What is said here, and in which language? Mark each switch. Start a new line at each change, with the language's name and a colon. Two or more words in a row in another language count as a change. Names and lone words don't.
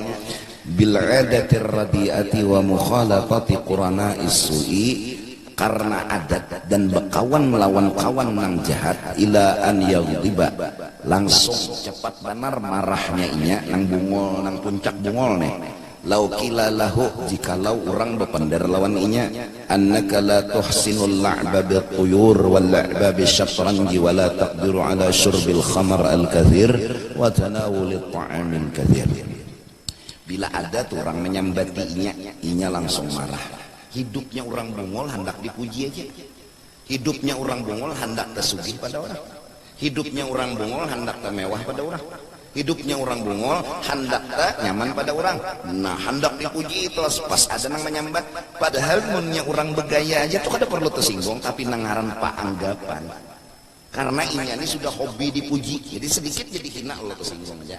Arabic: بالعادة الرديئة ومخالطة قرناء السوء,
Banjar: karena adat dan berkawan melawan kawan nang jahat,
Arabic: إلى أن يغضب,
Banjar: langsung cepat benar marahnya inya nang bungol, nang puncak bungol nih.
Arabic: لو قيل له,
Banjar: jikalau orang berpandar lawan inya,
Arabic: أنك لا تحسن اللعب بالطيور واللعب بالشطرنج ولا تقدر على شرب الخمر الكثير وتناول الطعام الكثير.
Banjar: Bila ada tuh orang menyambati inya langsung marah. Hidupnya orang bungol hendak dipuji aja, hidupnya orang bungol hendak tersugih pada orang, hidupnya orang bungol hendak termewah pada orang, hidupnya orang bungol hendak nyaman pada orang, nah hendak dipuji terus pas ada nang menyambat, padahal munnya orang bergaya aja tuh kada perlu tersinggung, tapi nangaran pak anggapan, karena ini sudah hobi dipuji, jadi sedikit jadi hina lo tersinggung aja.